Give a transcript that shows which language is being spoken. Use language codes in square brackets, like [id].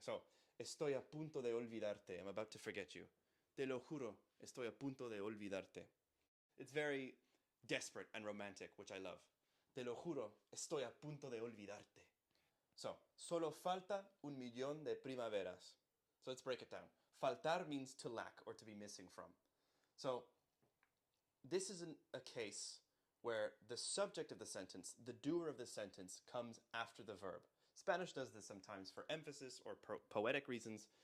[es] So, estoy a punto de olvidarte. [en] I'm about to forget you. [es] Te lo juro, estoy a punto de olvidarte. [en] It's very desperate and romantic, which I love. [es] Te lo juro, estoy a punto de olvidarte. So, solo falta 1,000,000 de primaveras. [en] So let's break it down. Faltar means to lack or to be missing from. So, this is a case where the subject of the sentence, the doer of the sentence, comes after the verb. Spanish does this sometimes for emphasis or poetic reasons.